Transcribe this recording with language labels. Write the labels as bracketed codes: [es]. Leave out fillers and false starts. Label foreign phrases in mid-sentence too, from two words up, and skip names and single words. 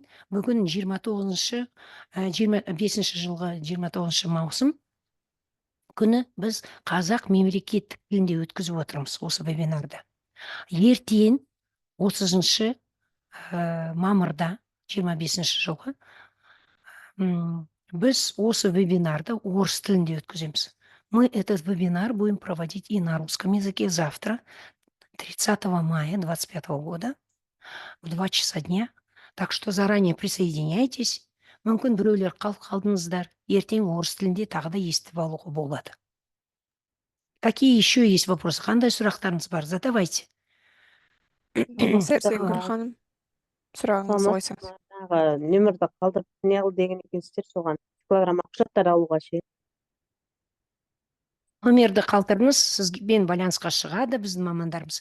[kk] Бүгін 25 жылғы 29 маусым күні біз қазақ мемлекеттік тілінде өткізіп отырмыз осы вебинарды. Ертең 30 мамырда 25 жылғы біз осы вебинарды орыс тілінде өткіземіз. [ru] Мы этот вебинар будем проводить и на русском языке завтра, 30 мая 2025 года, в 2 часа дня. Так что заранее присоединяйтесь. [kk] Мүмкін біреулер қалдыңыздар. Ертең орыс тілінде тағы да естіп алуға болады. [ru] Какие еще есть вопросы? [kk] Қандай сұрақтарыңыз бар? [ru] Задавайте. [kk] Сәрсенкүл ханым, сұрағыңызды қойсаңыз. нөмірді қалдырып не қыл деген екенсіздер, соған килограмма құжаттар алуға ше. Номерді қалдырыңыз, сізбен байланысқа шығады біздің мамандарымыз.